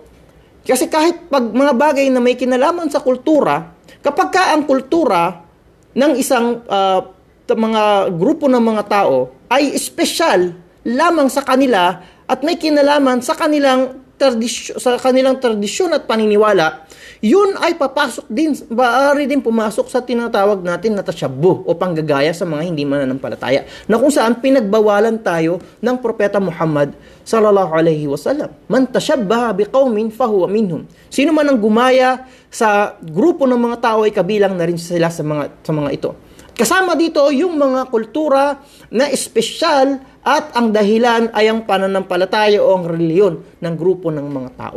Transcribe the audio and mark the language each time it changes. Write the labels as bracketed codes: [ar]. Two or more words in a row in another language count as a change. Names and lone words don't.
[tl] Kasi kahit pag mga bagay na may kinalaman sa kultura, kapag ka ang kultura ng isang mga grupo ng mga tao ay espesyal lamang sa kanila at may kinalaman sa kanilang tradisyon at paniniwala, yun ay papasok din, maaari din pumasok sa tinatawag natin na tashabbuh o panggagaya sa mga hindi mananampalataya, na kung saan pinagbawalan tayo ng Propeta Muhammad [ar] صلى الله عليه وسلم. من تشبه بقوم فهو منهم. [tl] Sino man ang gumaya sa grupo ng mga tao ay kabilang na rin sila sa mga ito. Kasama dito yung mga kultura na espesyal at ang dahilan ay ang pananampalataya o ang reliyon ng grupo ng mga tao.